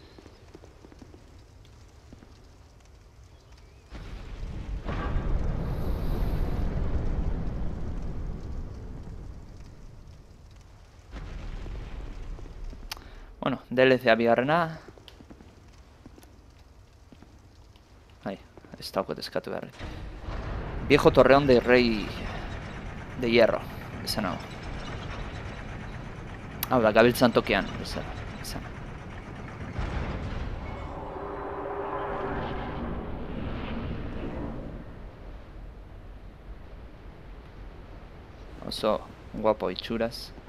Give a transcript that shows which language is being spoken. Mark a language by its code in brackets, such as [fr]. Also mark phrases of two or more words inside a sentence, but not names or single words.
[eu] Bueno, DLC-a bigarrena. Ai, ez dauket eskatu beharrik. [es] Viejo torreón de rey de hierro, [eu] esan hau. Hau da, gabiltzan tokian, esan. Oso guapo itxuraz.